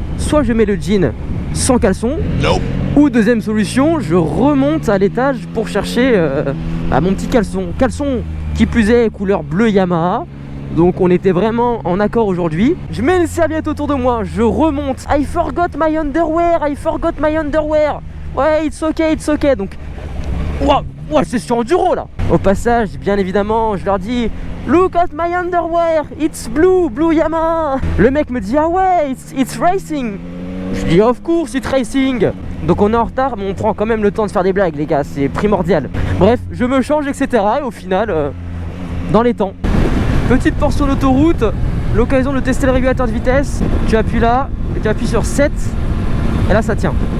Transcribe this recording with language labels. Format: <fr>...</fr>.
<fr>Soit je mets le jean sans caleçon, ou deuxième solution, je remonte à l'étage pour chercher mon petit caleçon. Caleçon qui plus est couleur bleu Yamaha. Donc on était vraiment en accord aujourd'hui. Je mets une serviette autour de moi, je remonte.</fr> <en>I forgot my underwear, I forgot my underwear. Ouais, it's okay, it's okay.</en> <fr>Donc, ouais, c'est sur enduro là. Au passage, bien évidemment, je leur dis</fr> <en>look at my underwear, it's blue, blue Yamaha.</en> <fr>Le mec me dit ah ouais,</fr> <en>it's racing.</en> <fr>Je dis</fr> <en>of course, it's racing.</en> <fr>Donc on est en retard, mais on prend quand même le temps de faire des blagues, les gars, c'est primordial. Bref, je me change, etc. Et au final, dans les temps. Petite portion d'autoroute, l'occasion de tester le régulateur de vitesse. Tu appuies là, et tu appuies sur 7, et là ça tient.</fr>